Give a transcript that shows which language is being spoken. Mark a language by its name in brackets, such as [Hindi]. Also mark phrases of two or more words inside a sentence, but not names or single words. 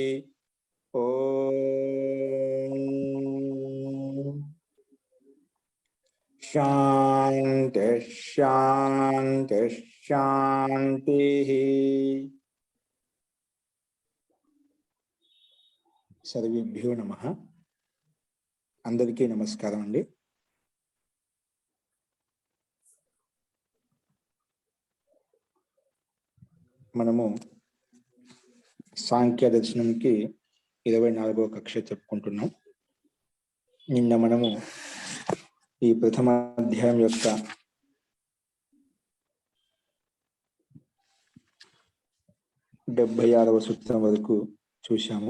[Sanskrit] ओम शांति शांति शांति। सर्वेभ्यो नमः। [Telugu] అందరికీ నమస్కారం అండీ। మనము సాంఖ్య దర్శనంకి 24వ కక్ష చెప్పుకుంటున్నాం. నిన్న మనము ఈ ప్రథమ అధ్యాయం యొక్క 76వ సూత్రం వరకు చూశాము.